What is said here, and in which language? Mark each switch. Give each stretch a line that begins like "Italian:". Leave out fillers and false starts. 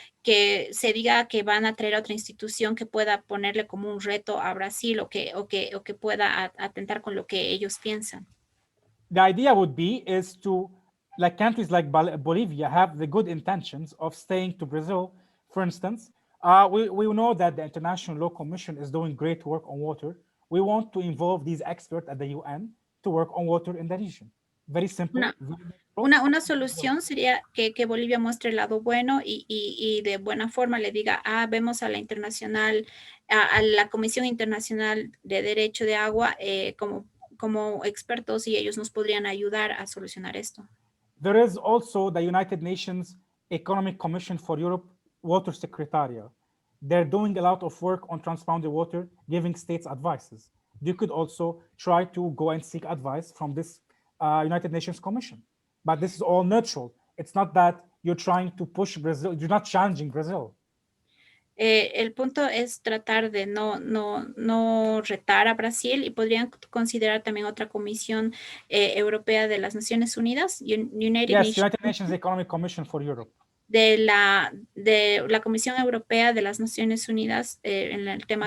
Spanish: que se diga que van a traer a otra institución que pueda ponerle como un reto a Brasil o que pueda atentar con lo que ellos piensan.
English: The idea would be is to, like countries like Bolivia have the good intentions of staying to Brazil, for instance. We know that the International Law Commission is doing great work on water. We want to involve these experts at the UN to work on water in the region. Very simple.
Spanish: Una solución sería que Bolivia muestre el lado bueno y de buena forma le diga, vemos a la internacional, a la Comisión Internacional de Derecho de Agua como expertos y ellos nos podrían ayudar a solucionar esto.
English: There is also the United Nations Economic Commission for Europe Water Secretariat. They're doing a lot of work on transboundary water, giving states advices. You could also try to go and seek advice from this United Nations Commission. But this is all neutral. It's not that you're trying to push Brazil. You're not challenging Brazil.
Spanish: El punto es tratar de no retar a Brasil y podrían considerar también otra comisión europea de las Naciones Unidas, United
English: Nations Economic Commission for Europe.
Spanish: De la Comisión Europea de las Naciones Unidas en el tema